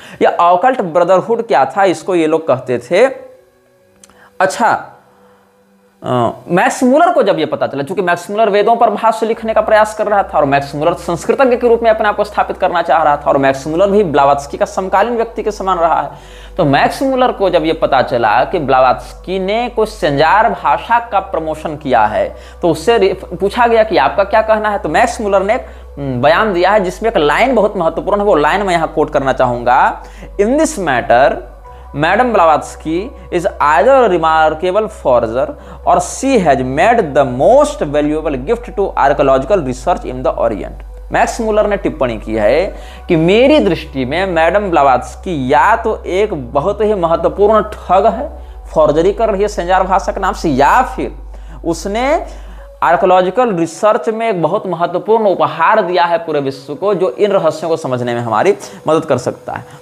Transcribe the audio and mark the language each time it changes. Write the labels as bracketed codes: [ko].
[hi] यह occult brotherhood क्या था, इसको ये लोग कहते थे। अच्छा, मैक्स मुलर को जब ये पता चला, क्योंकि मैक्स मुलर वेदों पर भाष्य लिखने का प्रयास कर रहा था और मैक्स मुलर संस्कृतज्ञ के रूप में अपने आप को स्थापित करना चाह रहा था, और मैक्स मुलर भी ब्लावात्स्की का समकालीन व्यक्ति के समान रहा है। तो मैक्स मुलर को जब ये पता चला कि ब्लावात्स्की ने कोई सेंजार भाषा का प्रमोशन किया है, तो उससे पूछा गया कि आपका क्या कहना है। तो मैक्स मुलर ने एक बयान दिया है जिसमें एक लाइन बहुत महत्वपूर्ण है, वो लाइन मैं यहाँ कोट करना चाहूंगा। [en] In this matter Madam Blavatsky is either a remarkable forger or she has made the most valuable gift to archaeological research in the Orient। [hi] Max Muller ने टिप्पणी की है कि मेरी दृष्टि में मैडम ब्लावात्स्की या तो एक बहुत ही महत्वपूर्ण ठग है, फॉर्जरी कर रही है सेंजार भाषा के नाम से, या फिर उसने आर्कोलॉजिकल रिसर्च में एक बहुत महत्वपूर्ण उपहार दिया है पूरे विश्व को, जो इन रहस्यों को समझने में हमारी मदद कर सकता है।